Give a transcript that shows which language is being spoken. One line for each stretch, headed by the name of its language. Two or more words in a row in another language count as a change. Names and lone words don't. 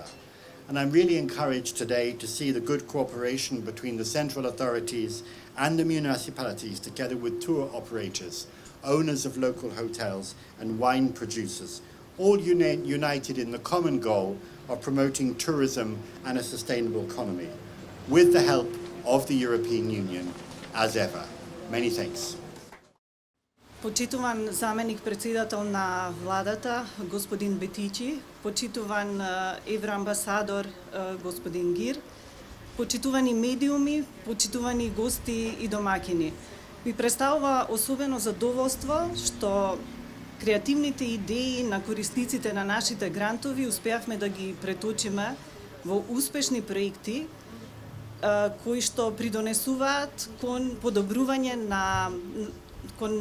English: And I'm really encouraged today to see the good cooperation between the central authorities and the municipalities, together with tour operators, owners of local hotels and wine producers, all united in the common goal of promoting tourism and a sustainable economy, with the help of the European Union as ever. Many thanks.
Macedonian: Почитуван заменик председател на владата, господин Бетичи, почитуван евроамбасадор, господин Гир, почитувани медиуми, почитувани гости и домакини. Ми представува особено задоволство што креативните идеи на корисниците на нашите грантови успеавме да ги преточиме во успешни проекти кои што придонесуваат кон подобрување кон